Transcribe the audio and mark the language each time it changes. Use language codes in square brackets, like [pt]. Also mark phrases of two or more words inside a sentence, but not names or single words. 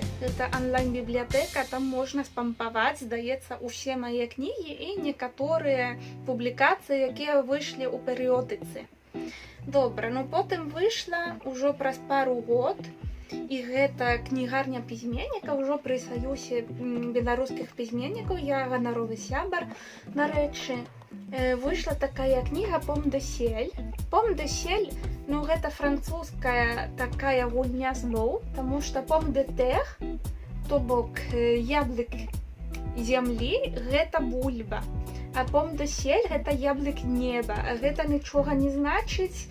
[be] Гэта онлайн-бібліятэка, там можна спампаваць, здаецца, усе мае кнігі і некаторыя публікацыі, якія выйшлі ў перыёдыцы. Добра, ну потым выйшла ўжо праз пару год, і гэта кнігарня пісьменнікаў, ужо пры саюзе беларускіх пісьменнікаў, я ганаровы сябар, дарэчы. Выйшла такая кніга [fr] «Pomme de ciel». «Pomme de ciel», [be] ну гэта французская такая гульня слоў, таму што [fr] «pomme de terre», [be] то бок яблык зямлі, гэта бульба. А [fr] «pomme de ciel» [be] гэта яблык неба, а гэта нічога не значыць.